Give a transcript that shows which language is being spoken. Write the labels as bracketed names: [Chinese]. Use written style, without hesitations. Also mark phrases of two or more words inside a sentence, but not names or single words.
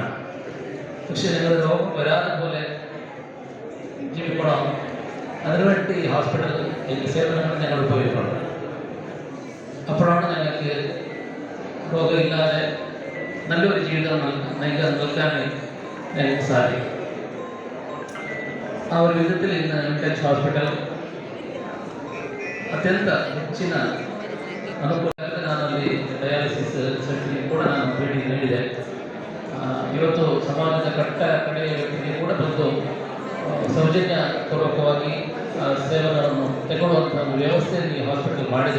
[Malayalam] പക്ഷെ ഞങ്ങൾ രോഗം വരാതെ പോലെ ജീവിക്കണം. അതിനുവേണ്ടി ഹോസ്പിറ്റൽ സേവനങ്ങൾ ഞങ്ങൾ ഉപയോഗിക്കണം. അപ്പോഴാണ് ഞങ്ങൾക്ക് രോഗമില്ലാതെ നല്ലൊരു ജീവിതം നൽകാൻ ഞങ്ങൾക്ക് സാധിക്കും. [Kannada] ಆ ಒಂದು ವಿಧದಲ್ಲಿ ಇನ್ನು ಮಿಟೆಕ್ಸ್ ಹಾಸ್ಪಿಟಲ್ ಅತ್ಯಂತ ಹೆಚ್ಚಿನ ಅನುಕೂಲ. ನಾನಲ್ಲಿ [English] dialysis center [Kannada] ಕೂಡ ನಾನು ಭೇಟಿ ನೀಡಿದೆ. ಇವತ್ತು ಸಮಾಜದ ಕಡೆಯ ವ್ಯಕ್ತಿಗೆ ಕೂಡ ಬಂದು ಸೌಜನ್ಯ ಪೂರ್ವಕವಾಗಿ ಸೇವೆಗಳನ್ನು ತಗೊಳ್ಳುವಂಥ ಒಂದು ವ್ಯವಸ್ಥೆಯನ್ನು ಈ ಹಾಸ್ಪಿಟಲ್ ಮಾಡಿದೆ.